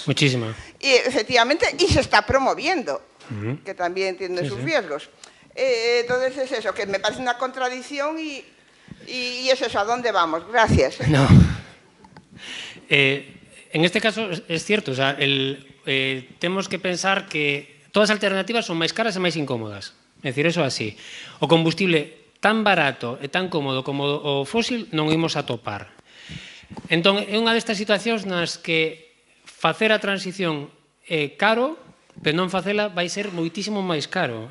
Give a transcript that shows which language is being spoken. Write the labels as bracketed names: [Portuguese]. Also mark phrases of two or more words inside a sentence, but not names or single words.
[Spanish] Muchísima. Y efectivamente, y se está promoviendo, que también tiene sus riesgos. Entonces es eso, que me parece una contradicción y es eso, ¿a dónde vamos? Gracias. No. En este caso es cierto, o sea, [Galician] temos que pensar que todas as alternativas son máis caras e máis incómodas. É dicir, eso así. O combustible tan barato e tan cómodo como o fósil non imos a topar. Entón, é unha destas situacións nas que facer a transición é caro, pero non facela vai ser moitísimo máis caro.